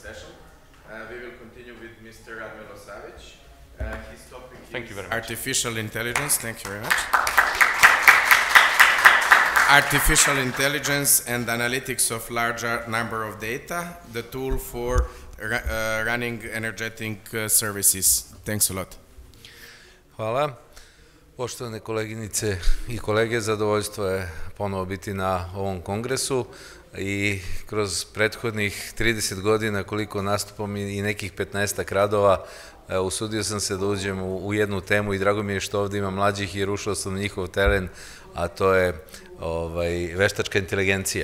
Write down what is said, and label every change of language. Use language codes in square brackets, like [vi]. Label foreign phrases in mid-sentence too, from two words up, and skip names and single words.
[en] Thank you very much. Artificial intelligence. Thank you very much. Artificial intelligence and analytics of larger number of data, the tool for running energetic services. Thanks a lot. [sr] Hvala. Poštovane koleginice i kolege, zadovoljstvo je ponovo biti na ovom kongresu i kroz prethodnih 30 godina koliko nastupam i nekih 15-ak radova, usudio sam se da uđem u jednu temu i drago mi je što ovdje ima mlađih jer ušao sam na njihov teren, a to je veštačka inteligencija.